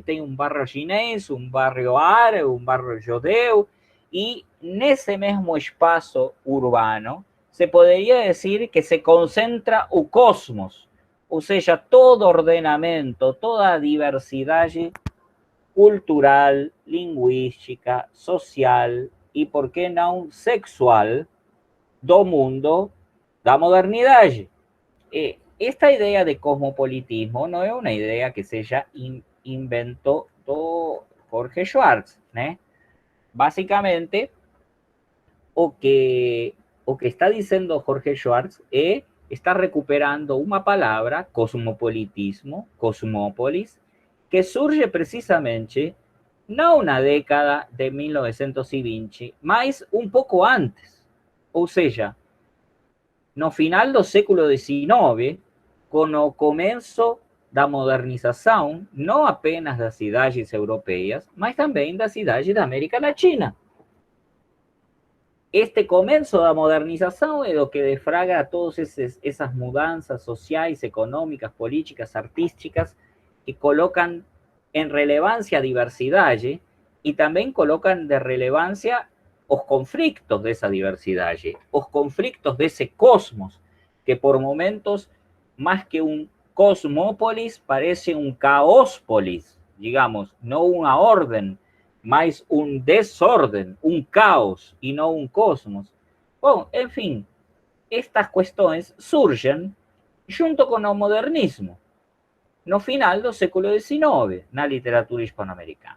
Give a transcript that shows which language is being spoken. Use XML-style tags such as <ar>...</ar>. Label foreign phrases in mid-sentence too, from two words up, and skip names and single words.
<pt>tem um bairro chinês, um bairro árabe, um bairro judeu e nesse mesmo espaço urbano se poderia dizer que se concentra o cosmos, ou seja, todo ordenamento, toda a diversidade cultural, linguística, social e, por que não, sexual do mundo da modernidade. Esta ideia de cosmopolitismo não é uma ideia que seja invento do Jorge Schwartz, né?</pt> <es>Basicamente,</es> <pt>o que</pt> <es>está diciendo Jorge Schwartz está recuperando una palabra, cosmopolitismo, cosmópolis, que surge precisamente</es> <pt>no na década de 1920, mas</pt> <es>un poco antes.</es> <pt>Ou seja, no final do século XIX, con o começo da modernização, não apenas das cidades europeias, mas também das cidades da América Latina.</pt> <es>Este comienzo de modernización es lo que defraga a todas esas mudanzas sociales, económicas, políticas, artísticas, que colocan en relevancia diversidad y también colocan de relevancia los conflictos de esa diversidad, los conflictos de ese cosmos, que por momentos, más que un</es> <pt>cosmópolis parece um caóspolis, digamos, não uma ordem, mas um desordem, um caos e não um cosmos. Bom, enfim, estas questões surgem junto com o modernismo, no final do século XIX, na literatura hispano-americana.</pt>